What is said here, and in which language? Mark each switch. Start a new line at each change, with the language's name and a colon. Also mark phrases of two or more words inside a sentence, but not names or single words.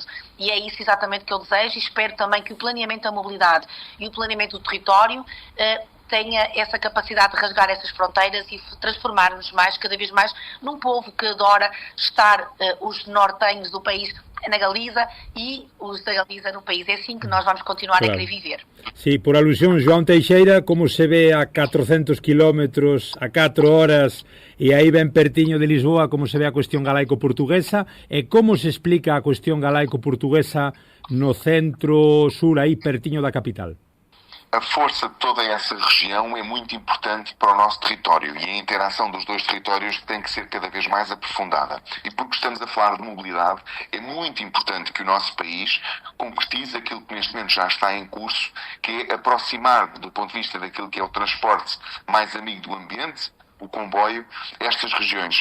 Portuguese: E é isso exatamente que eu desejo, e espero também que o planeamento da mobilidade e o planeamento do território tenha essa capacidade de rasgar essas fronteiras e transformar-nos cada vez mais, num povo que adora estar os nortenhos do país na Galiza e os da Galiza no país. É assim que nós vamos continuar a querer viver.
Galician: Sí, por alusión, João Teixeira, como se ve a 400 kilómetros, a 4 horas, e aí ben pertiño de Lisboa, como se ve a cuestión galaico-portuguesa, e como se explica a cuestión galaico-portuguesa no centro-sur, aí pertiño da capital?
Portuguese: A força de toda essa região é muito importante para o nosso território e a interação dos dois territórios tem que ser cada vez mais aprofundada. E porque estamos a falar de mobilidade, é muito importante que o nosso país concretize aquilo que neste momento já está em curso, que é aproximar, do ponto de vista daquilo que é o transporte mais amigo do ambiente, o comboio, estas regiões.